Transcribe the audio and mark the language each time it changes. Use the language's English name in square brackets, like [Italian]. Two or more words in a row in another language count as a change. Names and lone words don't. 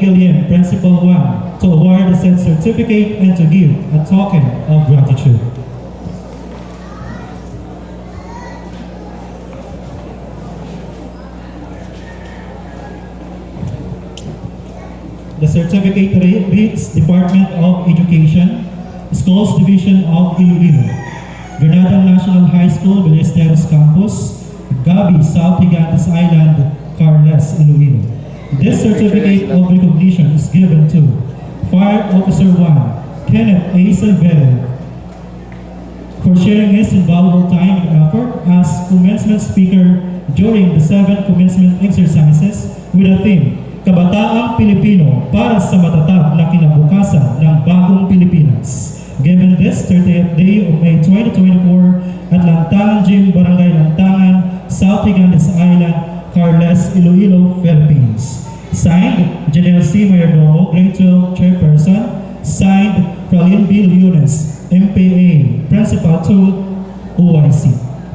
[English] Guillen, Principal 1, to award the said certificate and to give a token of gratitude. The certificate reads Department of Education, Schools Division of Iloilo, Granada National High School, Ballesteros Campus, Gabi, South Gigantes Island, Carles, Iloilo. This certificate of recognition is given to Fire Officer 1, Kenneth A. Silverio, for sharing his invaluable time and effort as commencement speaker during the 7th commencement exercises with a theme, [Filipino] Kabataang Pilipino para sa matatag na kinabukasan ng bagong Pilipinas. [English] Given this 30th day of May 2024 at Lantangan Gym, Barangay Lantangan, South Gigantes Island, Carles, Iloilo, Philippines. Signed, General C. Mayordomo, Grade 12 Chairperson. Signed, Fralyn B. Lunes, MPA, Principal 2, OIC.